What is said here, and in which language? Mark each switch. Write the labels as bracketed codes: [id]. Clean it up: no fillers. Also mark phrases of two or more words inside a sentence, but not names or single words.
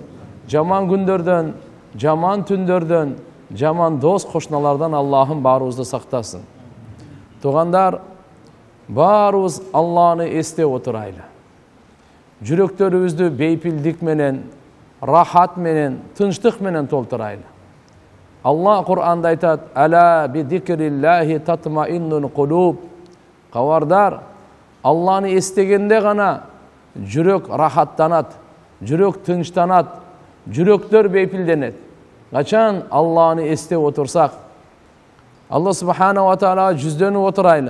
[ky] Жаман күндөрдөн, жаман түндөрдөн, жаман дос кошуналардан Аллахым баарыбызды сактасын. Тугандар, баарыбыз Алланы эстеп отурайлы. Жүрөктөрүбүздү бейпилдик менен, рахат менен, тынчтык менен толтурайлы. Алла Кур'анда айтат: [ar] "ألا بذكر الله تطمئن القلوب." [ky] Кабардар, Алланы эстегенде гана жүрөк рахаттанат, жүрөк тынчтанат, жүрөктөр бейпилденет. Качан Алланы эстеп отурсак, Алла [ar] سبحانه وتعالى [ky] жүздөнүп отурайлы.